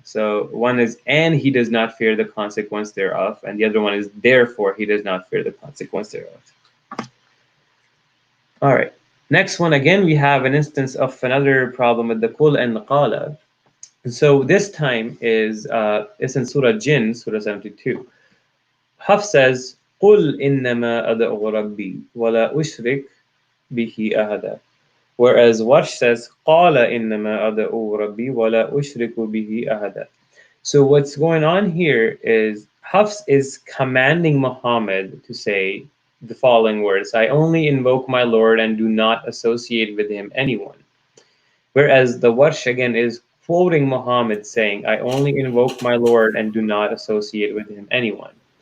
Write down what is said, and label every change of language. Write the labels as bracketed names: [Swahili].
[English] So one is, and he does not fear the consequence thereof, and the other one is, therefore he does not fear the consequence thereof. All right. Next one, again, we have an instance of another problem with the kul and the qala. So this time is in Surah Jinn, Surah 72. [Arabic] Hafs says, قُلْ إِنَّمَا أَدْعُ رَبِّي وَلَا أُشْرِكْ بِهِ أَحَدًا. [English] Whereas Warsh says, [Arabic] قَالَ إِنَّمَا أَدْعُ رَبِّي وَلَا أُشْرِكُ بِهِ أَحَدًا. [English] So what's going on here is Hafs is commanding Muhammad to say the following words: I only invoke my Lord and do not associate with him anyone. Whereas the Warsh again is quoting Muhammad saying, I only invoke my Lord and do not associate with him anyone.